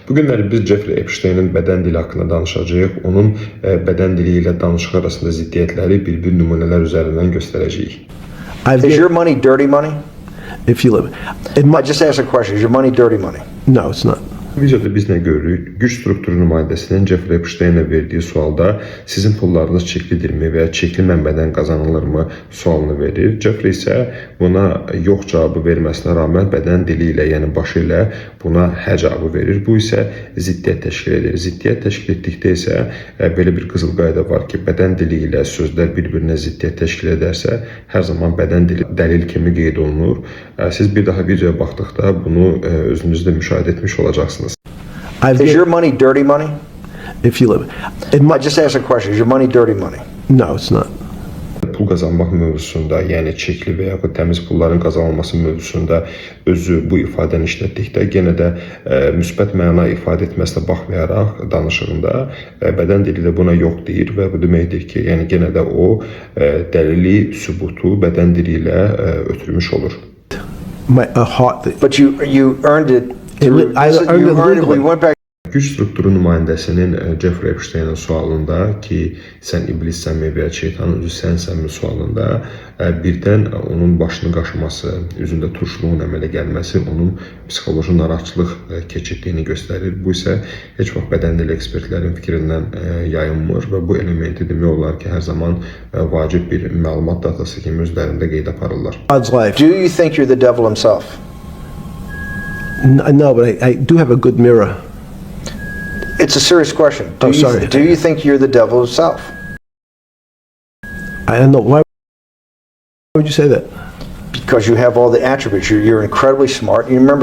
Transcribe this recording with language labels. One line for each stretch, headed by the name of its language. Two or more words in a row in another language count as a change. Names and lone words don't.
Azerbaijani: Bu günləri biz Jeffrey Epstein'in bədən dili haqqında danışacağıq. Onun bədən dili ilə danışıq arasında ziddiyyətləri bir nümunələr üzərindən göstərəcəyik.
English: Is your money dirty money? If you live, I just asked a question. Is your money dirty money? no, it's not.
Azerbaijani: Videoda biz nə görürük? Güc strukturu nümayəndəsinin Jeffrey Epstein'e verdiği sualda sizin pullarınız çeklidirmi və ya çekli mənbədən qazanılırmı sualını verir. Jeffrey isə buna yox cavabı verməsinə rağmen bədən dili ilə, yəni başı ilə buna hə cavabı verir. Bu isə ziddiyyət təşkil edir. Ziddiyyət təşkil etdikdə isə belə bir qızıl qayda var ki, bədən dili ilə sözlər bir-birinə ziddiyyət təşkil edərsə, hər zaman bədən dili dəlil kimi qeyd olunur. Siz bir daha videoya baxdıqda bunu özünüzdə müşahidə etmiş olacaqsınız.
English: Is your money dirty money? If you live, I just asked a question. Is your money dirty money? no, it's not.
Azerbaijani: Pul qazanmaq mövzusunda, yəni çekli və yaxud təmiz pulların qazanılması mövzusunda özü bu ifadəni işlətdikdə yenə də müsbət məna ifadə etməsinə baxmayaraq danışığında bədən dili də buna yox deyir və bu deməkdir ki, yəni yenə də o dəlili, sübutu bədən dili ilə ötürmüş olur.
English: A heart. But you earned it. I earned it legally. We went back.
Azerbaijani: Güc strukturu nümayəndəsinin Jeffrey Epstein'in sualında ki, sən ibliссənmi və ya şeytanın özü sənsənmi sualında birdən onun başını qaşıması, üzündə turşuluğun əmələ gəlməsi onun psixoloji narahatçılıq keçirdiyini göstərir. Bu isə heç vaxt bədən dili ekspertlərin fikrindən yayınmır və bu elementi demək olar ki, hər zaman vacib bir məlumat datası kimi özlərində qeyd aparırlar.
English: God's life. Do you think you're the devil himself? No, but I do have a good mirror. It's a serious question. Sorry. Do you think you're the devil himself? I don't know why would you say that? Because you have all the attributes. You're incredibly smart. You remember the devil is